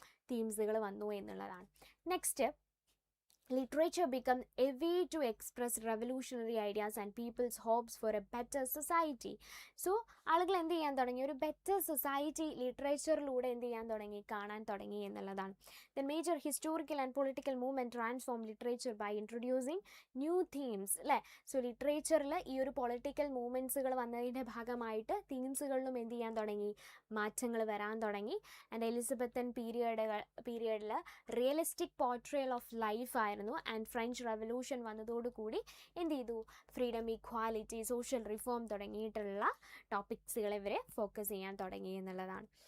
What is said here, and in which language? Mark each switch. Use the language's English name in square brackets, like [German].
[Malayalam] തീംസുകൾ വന്നു എന്നുള്ളതാണ്. [English] Next, literature became a way to express revolutionary ideas and people's hopes for a better society. [Malayalam] So ആളുകൾ എന്ത് ചെയ്യാൻ തുടങ്ങി? ഒരു ബെറ്റർ സൊസൈറ്റി ലിറ്ററേച്ചറിലൂടെ എന്ത് ചെയ്യാൻ തുടങ്ങി? കാണാൻ തുടങ്ങി എന്നുള്ളതാണ്. [English] The major historical and political movement transformed literature by introducing new themes അല്ലേ? [Malayalam] സോ ലിറ്ററേച്ചറിൽ ഈ ഒരു പൊളിറ്റിക്കൽ മൂവ്മെൻറ്റ്സുകൾ വന്നതിൻ്റെ ഭാഗമായിട്ട് തീംസുകളിലും എന്ത് ചെയ്യാൻ തുടങ്ങി? മാറ്റങ്ങൾ വരാൻ തുടങ്ങി. And Elizabethan പീരിയഡിൽ [English] realistic portrayal of life [Malayalam] ആയിരുന്നു. ആൻഡ് ഫ്രഞ്ച് റെവല്യൂഷൻ വന്നതോടുകൂടി എന്ത് ചെയ്തു? ഫ്രീഡം, ഇക്വാലിറ്റി, സോഷ്യൽ റിഫോം തുടങ്ങിയിട്ടുള്ള ടോപ്പിക്സുകൾ ഇവരെ ഫോക്കസ് ചെയ്യാൻ തുടങ്ങി എന്നുള്ളതാണ്.